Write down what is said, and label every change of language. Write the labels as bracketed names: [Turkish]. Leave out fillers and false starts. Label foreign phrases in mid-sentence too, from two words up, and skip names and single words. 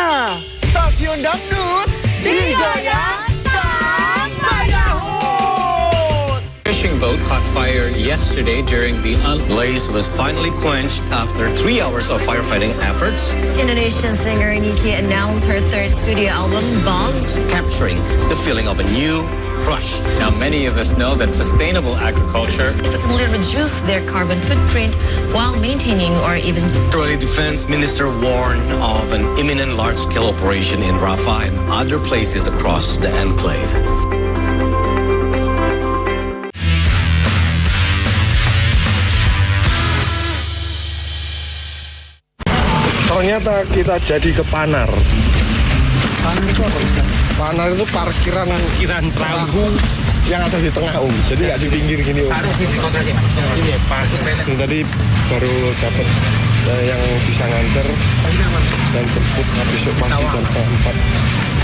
[Indonesian] Stasiun dangdut digoyang tanpa Yahut. [English] Fishing boat caught fire yesterday during the blaze was finally quenched after 3 hours of firefighting efforts. Indonesian singer Niki announced her third studio album, Boss, capturing the feeling of a new rush. Now, many of us know that sustainable agriculture significantly reduce their carbon footprint while maintaining or even. Israeli Defense Minister warned of an imminent large-scale operation in Rafah and other places across the enclave. [Indonesian] Ternyata kita jadi ke Panar. Panar itu apa? Panar itu parkiran perahu yang ada di tengah jadi nggak di pinggir gini Tadi baru dapat yang bisa nganter dan jemput besok pagi jam 3:30.